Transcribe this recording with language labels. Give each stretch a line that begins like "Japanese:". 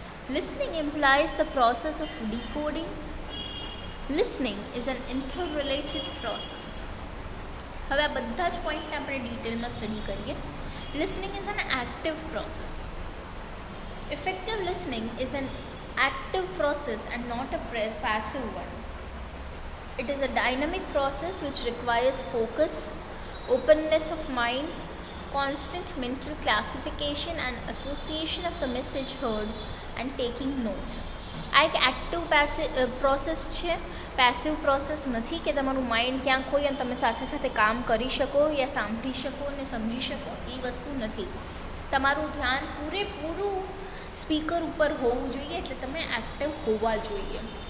English: Listening implies the process of decoding. Listening is an interrelated process.
Gujarati: હવે આ બધા જ પોઈન્ટને આપણે ડિટેલમાં સ્ટડી કરીએ.
English: Listening is an active process. Effective listening is an active process and not a passive one. It is a dynamic process which requires focus, openness of mind, constant mental classification and association of the message heard and taking notes.
Gujarati: આ એક active process છે, passive process નથી કે તમારું mind ક્યાંક હોય અને તમે સાથે સાથે કામ કરી શકો યા સાંભળી શકો અને સમજી શકો. એ વસ્તુ નથી. તમારું ધ્યાન પૂરેપૂરું સ્પીકર ઉપર હોવું જોઈએ, એટલે તમે એક્ટિવ હોવા જોઈએ.